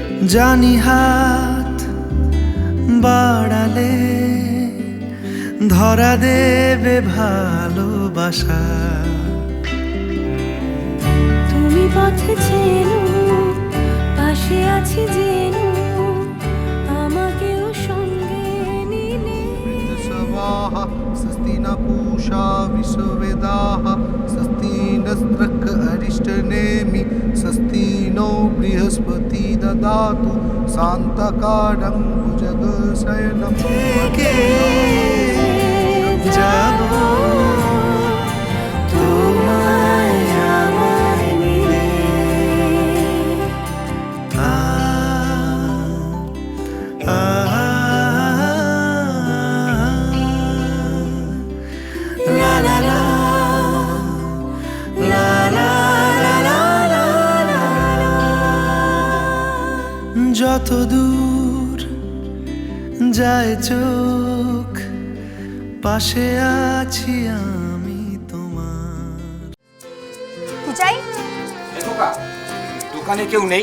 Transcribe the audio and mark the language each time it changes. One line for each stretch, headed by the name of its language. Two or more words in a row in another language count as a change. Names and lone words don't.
Bangla: জানি হাত বাড়ালে ধরা দেবে ভালোবাসা। তুমি পথে চেনো, পাশে আছি জেনো, আমাকেও সঙ্গে নিলে।
Sanskrit: स्वाहा स्वस्ति न पूषा विश्ववेदाः स्वस्ति नस्त्रक अरिष्टनेमि स्वस्ति नो बृहस्पति ददातु शान्तकारं भुजगशयनं
Bangla: থেকে যাব তোমায় আমায় মিলে। আ আ লা লা লা লা লা লা লা লা লা। যত দূর যায় চোখ পাশে আছি আমি তোমার। কি চাই? দোকানে কেউ নেই?